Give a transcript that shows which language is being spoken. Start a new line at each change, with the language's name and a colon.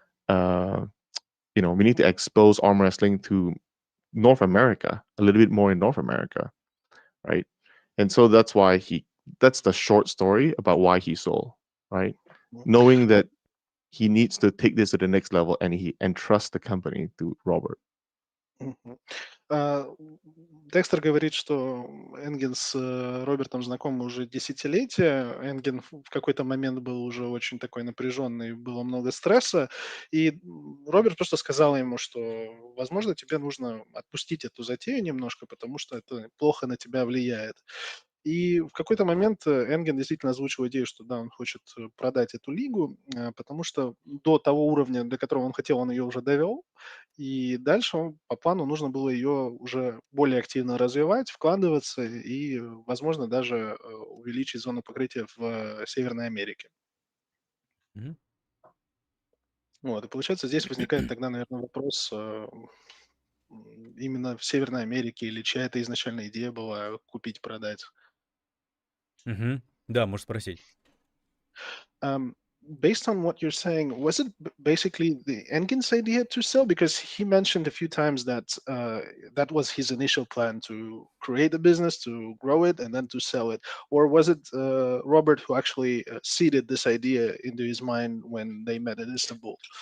English: We need to expose arm wrestling to North America a little bit more in North America, right? And so that's the short story about why he sold, right? Knowing that he needs to take this to the next level and trust the company to Robert.
Russian: Декстер говорит, что Энген с Робертом знакомы уже десятилетия. Энген в какой-то момент был уже очень такой напряженный, было много стресса. И Роберт просто сказал ему, что, возможно, тебе нужно отпустить эту затею немножко, потому что это плохо на тебя влияет. И в какой-то момент Энген действительно озвучил идею, что да, он хочет продать эту лигу, потому что до того уровня, до которого он хотел, он ее уже довел. И дальше по плану нужно было ее уже более активно развивать, вкладываться и, возможно, даже увеличить зону покрытия в Северной Америке. Мгм. Вот, и получается, здесь возникает тогда, наверное, вопрос именно в Северной Америке или чья это изначально идея была купить, продать. Да, можешь спросить.
English: based on what you're saying, was it basically the Engin's idea to sell? Because he mentioned a few times that that was his initial plan to create a business, to grow it, and then to sell it. Or was it Robert who actually seeded this idea into his mind when they met in Istanbul?